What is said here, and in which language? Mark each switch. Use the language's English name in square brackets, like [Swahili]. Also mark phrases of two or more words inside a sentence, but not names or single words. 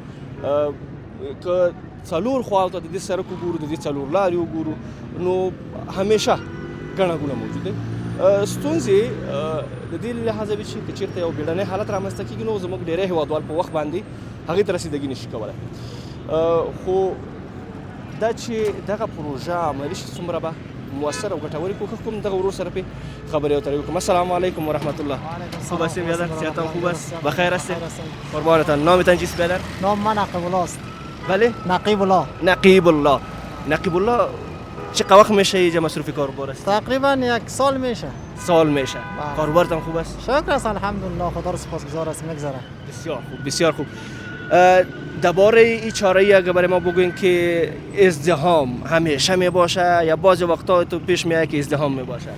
[Pashto] که څلور خواو ته د دې سړک وګورو د دې څلور لارې وګورو نو همیشه ګڼه ګوڼه موجود دی ستونزې د دې له لحاظه وي چې که چېرته یو بیړنی حالت رامنځته کېږي نو زموږ ډېری هېوادوال په وخت باندې هغې ته رسېدګي نشي کولی خو دا چې دغه پروژه عملي شي څومره به مؤثر او ګټورې کوښښ کوم دغه ورور سره پې خبرې اترې وکړم [Arabic] السلام علیکم ورحمت الله [Persian] خوب هستیم بیادر صحت هم خوب است بخیر هستید قربانتان نامتان چیست بیادر نام من نقیب الله است بله نقیب الله نقیب الله نقیب الله چقدر وقت میشه اینجا مصروف کاربار است تقریبا یک سال میشه سال میشه کاربارتان خوب است شکر است الحمدلله خدا رو سپاسگزار است میگذره بسیار خوب بسیار خوب درباره این چاره اگه برای ما بگوین که ازدحام همیشه می باشه یا بعضی وقتا تو پیش میاد که ازدحام می باشه